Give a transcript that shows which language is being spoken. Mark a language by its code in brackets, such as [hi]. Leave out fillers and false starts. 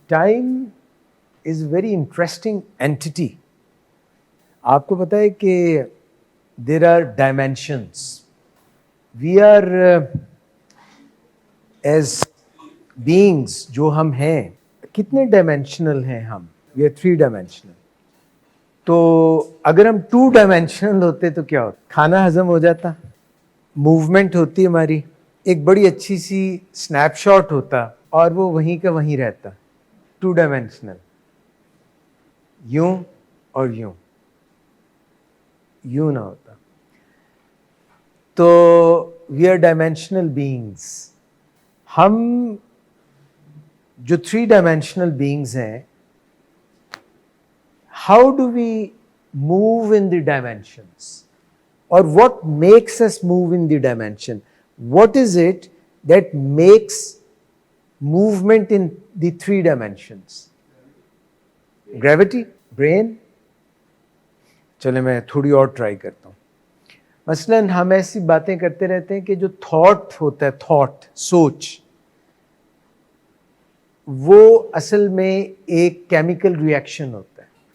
[en] Time is a very interesting entity. [ur] آپ کو پتہ ہے کہ [en] There are dimensions. We are as beings [ur] جو ہم ہیں کتنے ڈائمینشنل ہیں ہم؟ [en] We are 3 dimensional. [ur] تو اگر ہم 2 ڈائمینشنل ہوتے تو کیا ہوتا؟ کھانا ہضم ہو جاتا، موومنٹ ہوتی ہماری، ایک بڑی اچھی سی سنیپ شاٹ ہوتا اور وہ وہیں کا وہیں رہتا. 2 ڈائمینشنل، یوں اور یوں، یوں نہ ہوتا. [en] تو we are dimensional beings. [ur] ہم جو 3 ڈائمینشنل بینگز ہیں، [en] How do we move in the dimensions? [ur] اور [en] what makes us move in the dimension? What is it that makes movement in the 3 dimensions? Gravity? Brain? [ur] چلے میں تھوڑی اور try کرتا ہوں. مثلاً ہم ایسی باتیں کرتے رہتے ہیں کہ جو تھاٹ ہوتا ہے، تھاٹ، سوچ، وہ اصل میں ایک کیمیکل ریئیکشن ہوتا ہے.